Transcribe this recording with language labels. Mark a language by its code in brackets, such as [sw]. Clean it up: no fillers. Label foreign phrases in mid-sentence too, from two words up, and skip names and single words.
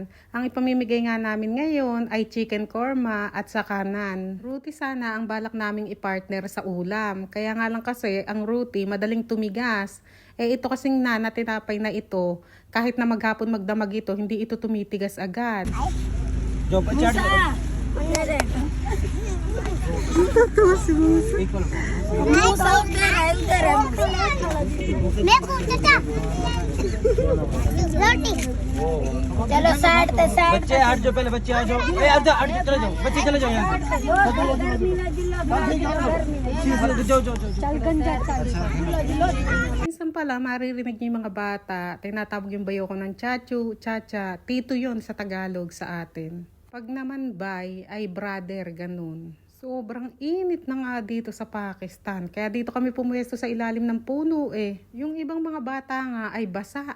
[tl] Ang ipamimigay nga namin ngayon ay chicken korma at saka naan. Ruti sana ang balak naming i-partner sa ulam. Kaya nga lang kasi ang ruti madaling tumigas. Ito kasing naan na tinapay na ito, kahit na maghapon magdamag ito, hindi ito tumitigas agad. [hi] जो बच्चा चलो साइड पे साइड बच्चे हट जाओ पहले बच्चे आ जाओ हट जाओ चले जाओ बच्चे चले जाओ यहाँ जाओ जाओ [tl] Minsan pala maririnig niyo yung mga bata, tinatawag yung bayo ko ng chachu, chacha, tito yon sa Tagalog sa atin. Pag naman bay ay brother, ganun. Sobrang init na nga dito sa Pakistan. Kaya dito kami pumuwesto sa ilalim ng puno eh. Yung ibang mga bata nga ay basa.